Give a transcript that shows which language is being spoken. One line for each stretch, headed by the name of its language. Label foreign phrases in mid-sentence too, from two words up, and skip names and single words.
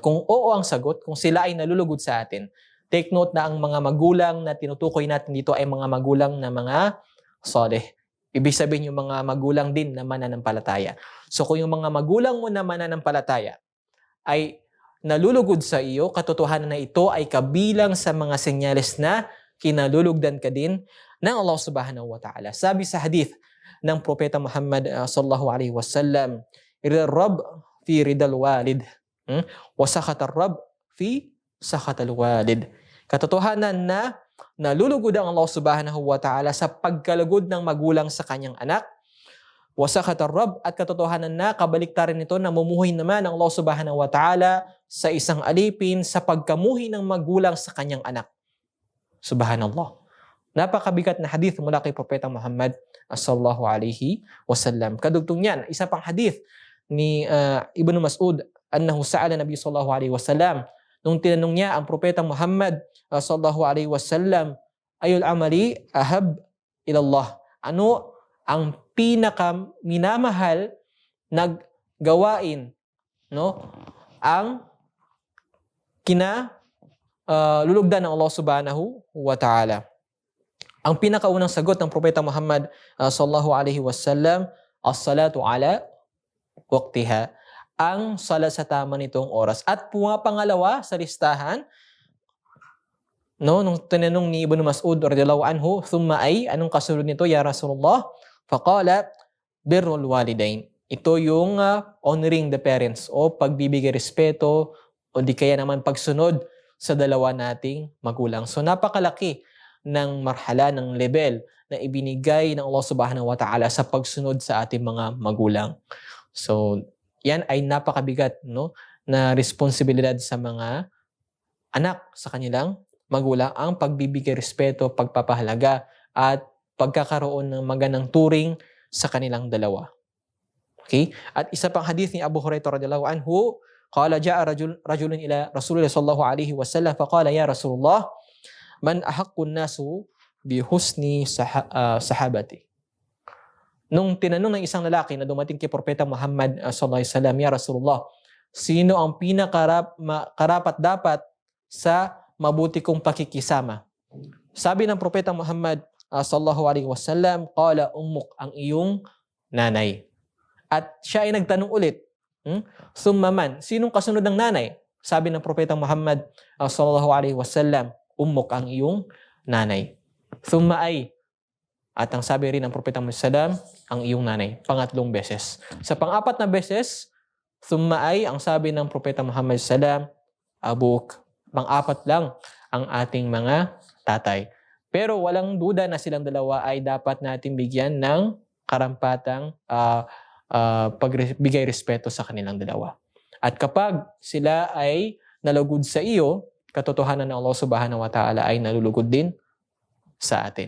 Filipino: Kung oo ang sagot, kung sila ay nalulugod sa atin,
English: take note
Filipino: na ang mga magulang na tinutukoy natin dito ay mga magulang na mga saleh. Ibig sabihin yung mga magulang din na mananampalataya. So kung yung mga magulang mo na mananampalataya ay nalulugod sa iyo, katotohanan na ito ay kabilang sa mga senyales na kinalulugdan ka din ng Allah
Arabic: سبحانه وتعالى.
Filipino: Sabi sa hadith ng Propeta Muhammad
Arabic: صلى الله عليه وسلم, رضا الرب في رضا الوالد وسخط الرب في سخط الوالد.
Filipino: Katotohanan na nalulugod ang Allah
Arabic: سبحانه وتعالى
Filipino: sa pagkalugod ng magulang sa kanyang anak,
Arabic: وسخط الرب,
Filipino: at katotohanan na kabaliktaran nito na mumuhay naman ang Allah
Arabic: سبحانه وتعالى
Filipino: sa isang alipin sa pagkamuhi ng magulang sa kanyang anak. Subhanallah. Napakabigat na hadith mula kay Propeta Muhammad
Arabic: صلى الله عليه وسلم.
Filipino: Kadugtong niyan, isa pang hadith ni Ibnu Mas'ud
Arabic: أنه سأل النبي صلى الله عليه وسلم,
Filipino: nung tinanong niya ang propeta Muhammad
Arabic: صلى الله عليه وسلم, أي العمل أحب إلى الله,
Filipino: ano ang pinaka minamahal na gawain, no, ang lulugdan ng Allah
Arabic: سبحانه وتعالى.
Filipino: Ang pinakaunang sagot ng propeta Muhammad
Arabic: صلى الله عليه وسلم, الصلاة على وقتها,
Filipino: ang salat sa tama nitong oras. At pangalawa sa listahan, no, nung tinanong ni Ibnu Mas'ud
Arabic: رضي الله عنه, ثم أي,
Filipino: anong kasunod nito
Arabic: يا رسول الله? فقال بر الوالدين.
Filipino: Ito yung
English: honoring the parents
Filipino: o pagbibigay respeto o di kaya naman pagsunod sa dalawa nating magulang. So napakalaki ng marhala, ng level na ibinigay ng Allah
Arabic: سبحانه وتعالى
Filipino: sa pagsunod sa ating mga magulang. So yan ay napakabigat, no, na responsibilidad sa mga anak sa kanilang magulang, ang pagbibigay respeto, pagpapahalaga at pagkakaroon ng magandang turing sa kanilang dalawa. Okay? At isa pang hadith ni
Arabic: Abu Hurairah رضي الله عنه قال جاء رجل إلى رسول الله صلى الله عليه وسلم فقال يا رسول الله من أحق الناس بحسن صحابتي.
Filipino: Nung tinanong ng isang lalaki na dumating kay Propeta Muhammad
Arabic: صلى الله عليه وسلم, يا رسول الله,
Filipino: sino ang pinakarapat dapat sa mabuti kong pakikisama? Sabi ng Propeta Muhammad
Arabic: صلى الله عليه وسلم, قال أمك,
Filipino: ang iyong nanay. At siya ay nagtanong ulit,
Arabic: ثم من,
Filipino: sinong kasunod ng nanay? Sabi ng Propeta Muhammad
Arabic: صلى الله عليه وسلم,
Filipino: ummuk, ang iyong nanay.
Arabic: ثم أي,
Filipino: at ang sabi rin ng Propeta Muhammad sallam, ang iyong nanay. Pangatlong beses. Sa pang-apat na beses,
Arabic: ثم أي,
Filipino: ang sabi ng Propeta Muhammad sallam, abuk. Pang-apat lang ang ating mga tatay. Pero walang duda na silang dalawa ay dapat natin bigyan ng karampatang pagbigay respeto sa kanilang dalawa. At kapag sila ay nalugod sa iyo, katotohanan ng Allah
Arabic: سبحانه وتعالى
Filipino: ay nalulugod din sa atin.